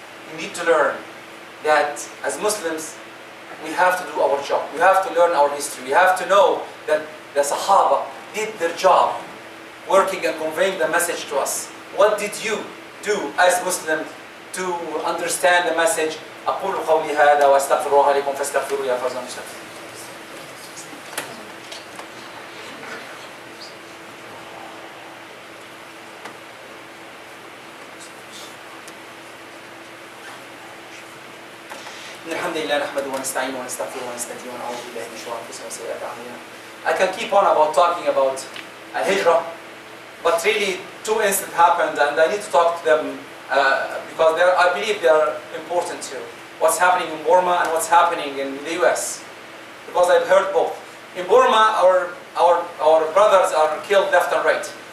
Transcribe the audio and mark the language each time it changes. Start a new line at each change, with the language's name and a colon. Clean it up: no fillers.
English: You need to learn that as Muslims, we have to do our job. We have to learn our history. We have to know that the Sahaba did their job, working and conveying the message to us. What did you do as Muslims to understand the message?
Arabic: أقول قولي هذا وأستغفر الله لكم فاستغفروا يا فوزا المستغفرين. إن الحمد لله نحمده ونستعينه ونستغفره ونستهديه ونعوذ بالله من شرور أنفسنا وسيئات أعمالنا.
English: I can keep on talking about Hijrah, but really 2 incidents happened, and I need to talk to them because I believe they are important too. What's happening in Burma and what's happening in the US, because I've heard both. In Burma, our brothers are killed left and right.